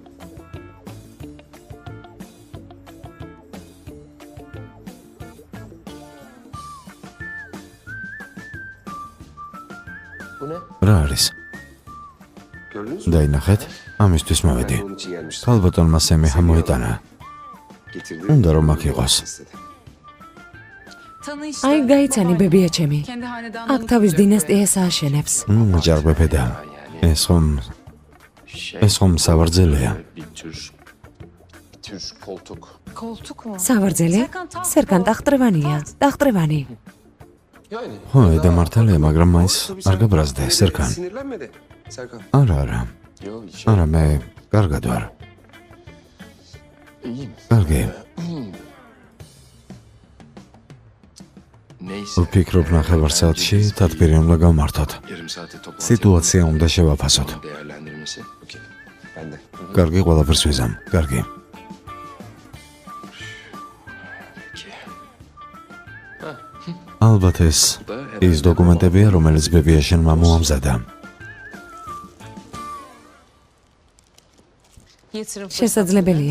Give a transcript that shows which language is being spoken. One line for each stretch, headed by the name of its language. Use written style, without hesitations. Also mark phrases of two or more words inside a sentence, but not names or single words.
Georgian: რა არის?
Turkish: Gördünüz mü?
Georgian: დაინახეთ, ამისთვის მოვედი.
Turkish: Onun için gelmiştim.
Georgian: ქალბატონმა სემიხა მოიტანა.
Turkish: Getirdi.
Georgian: უნდა რომ აქ იყოს.
Turkish: istedi.
Georgian: აი, გაიცანი ბებია ჩემი. აქ თავის დინასტიას ააშენებს. ჯარბებედა. ეს ხომ სავარძელია. სავარძელი? სერგან ტახტრევანია. ტახტრევანი. ხო, ედა მართალია, მაგრამ მაინც არ გაბრაზდე, სერგან.
Turkish: Sinirlenme de Serkan.
Georgian: არა. არა, მე კარგად ვარ. კარგი. ვფიქრობ ნახევარ საათში თათბირი უნდა გავმართოთ. სიტუაცია უნდა შევაფასოთ.
Turkish: Ben de.
Georgian: კარგი, ყველაფერს ვიზამ. კარგი. ალბათ ეს ის დოკუმენტებია, რომელიც ბებია შენმა მოამზადა. შესაძლებელია.